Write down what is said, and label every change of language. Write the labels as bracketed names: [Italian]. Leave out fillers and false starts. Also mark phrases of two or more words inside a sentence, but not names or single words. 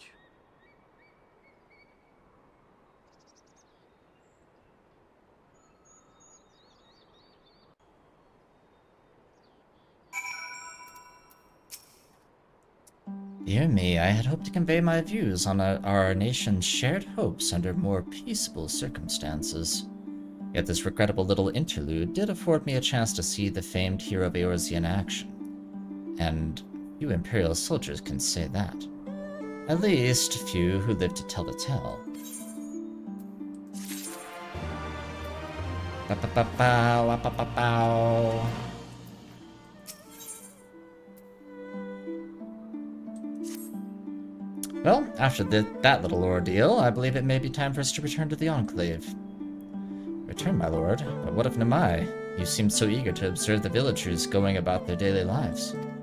[English] Dear me, I had hoped to convey my views on our nation's shared hopes under more peaceable circumstances. Yet this regrettable little interlude did afford me a chance to see the famed hero of Eorzea in action. And few Imperial soldiers can say that. At least, few who live to tell the tale. Ba-ba-ba-bow, ba-ba-ba-bow. Well, after that little ordeal, I believe it may be time for us to return to the Enclave. Return, my lord, but what of Namai? You seemed so eager to observe the villagers going about their daily lives.